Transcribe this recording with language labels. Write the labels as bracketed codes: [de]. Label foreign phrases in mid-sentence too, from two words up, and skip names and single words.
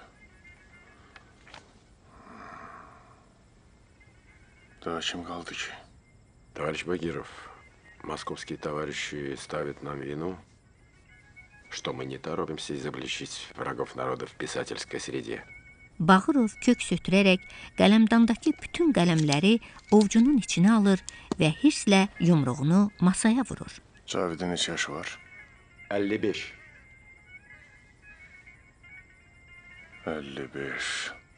[ru] Да, чем Галтычи? Товарищ Багиров, московские товарищи ставят нам вину, что мы не торопимся изобличить врагов народа в писательской среде. [az] Bağırov kök sötürərək qələmdandakı bütün qələmləri ovcunun içine alır və hirslə yumruğunu masaya vurur. Cavid'in neçə yaşı var? 55. 55.